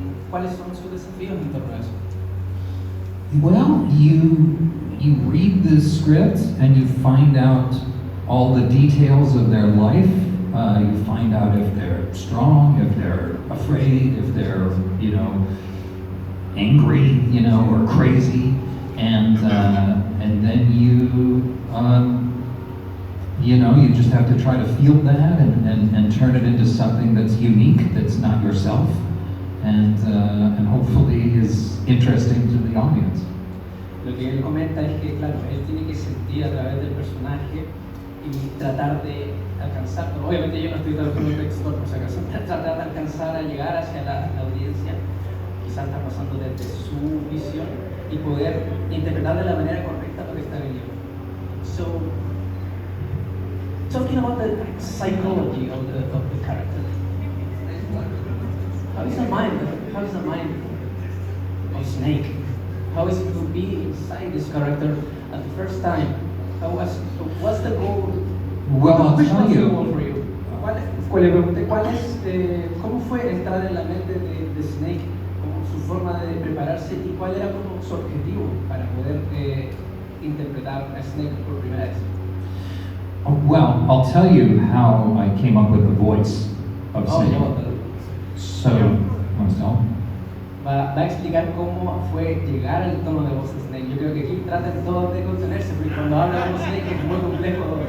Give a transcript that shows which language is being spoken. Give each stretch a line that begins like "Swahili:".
Spanish: ¿Cuáles son sus desafíos en torno a eso?
English: Well, you read the script and you find out all the details of their life. You find out if they're strong, if they're afraid, if they're, angry, or crazy, and then you know, you just have to try to feel that and turn it into something that's unique, that's not yourself, and hopefully is interesting to the audience.
Spanish: Lo que él comenta es que, claro, él tiene que sentir a través del personaje y tratar de alcanzar, obviamente yo no estoy trabajando un texto por si acaso, tratar de alcanzar a llegar hacia la audiencia, quizás está pasando desde su visión y poder interpretar de la manera correcta lo que está viviendo.
English: So, talking about the psychology of the character, how is the mind of Snake? How is it to be inside this character at the first time? What's the goal? Well, I'll tell you. For you?
Spanish: ¿Cómo fue entrar en la mente de Snake? ¿Cómo su forma de prepararse y cuál era como su objetivo para poder interpretar a Snake por primera vez?
English: Well, I'll tell you how I came up with the voice of Snake.
Spanish: So, ¿vamos Va a explicar cómo fue llegar al tono de voz de Snake. Yo creo que aquí tratan todos de contenerse, porque cuando habla como Snake es muy complejo.